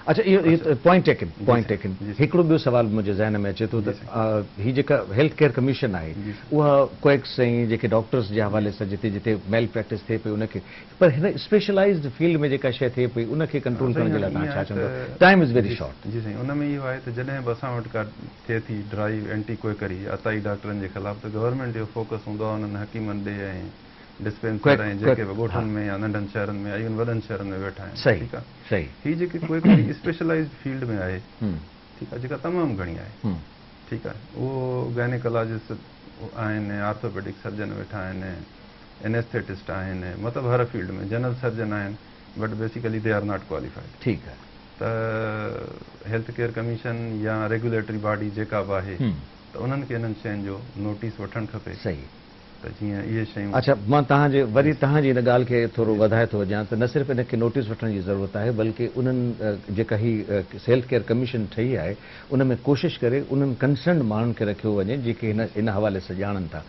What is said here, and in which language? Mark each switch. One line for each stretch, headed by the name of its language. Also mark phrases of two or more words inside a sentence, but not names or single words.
Sindhi: अच्छा, इहो
English: point taken.
Sindhi: हिकिड़ो ॿियो सवाल मुंहिंजे ज़हन में अचे थो त ही जेका
English: health care commission
Sindhi: आहे उहा कोएक्स ऐं जेके डॉक्टर्स जे हवाले सां जिते जिते
English: malpractice
Sindhi: थिए पई उनखे, पर हिन
English: specialized field
Sindhi: में जेका शइ थिए पई उनखे कंट्रोल करण जे लाइ तव्हां छा चवंदो?
English: time is very short.
Sindhi: जी साईं, उन में इहो आहे त जॾहिं बि असां वटि का थिए थी
English: drive anti quackery
Sindhi: अताई डॉक्टरनि जे ख़िलाफ़, त गवर्नमेंट जो फोकस हूंदो आहे उन्हनि हकीमनि ॾे ऐं डिस्पेंसर ऐं जेके बि ॻोठनि में या नंढनि शहरनि में इवन वॾनि शहरनि में वेठा आहिनि। सही, ठीकु आहे। सही। ही जेकी कोई
English: specialized field
Sindhi: में आहे, ठीकु आहे, जेका तमामु घणी आहे। ठीकु आहे। उहो गायनेकोलॉजिस्ट आहिनि,
English: orthopedic surgeon
Sindhi: वेठा आहिनि, एनेस्थेटिस्ट आहिनि, मतिलबु हर फील्ड में
English: general surgeon
Sindhi: आहिनि,
English: but basically they are not qualified.
Sindhi: ठीकु आहे। त
English: health care commission
Sindhi: या
English: regulatory body
Sindhi: जेका बि आहे त उन्हनि खे इन्हनि शयुनि जो नोटिस वठणु खपे। सही। त जीअं इहे शयूं। अच्छा, मां वरी तव्हांजी हिन ॻाल्हि खे थोरो वधाए थो वञा त न सिर्फ़ु इनखे नोटिस वठण जी ज़रूरत आहे, बल्कि उन्हनि जेका ही
English: health care commission
Sindhi: ठही आहे उन में कोशिशि करे उन्हनि कंसर्न माण्हुनि खे रखियो वञे जेके इन हवाले सां ॼाणनि था।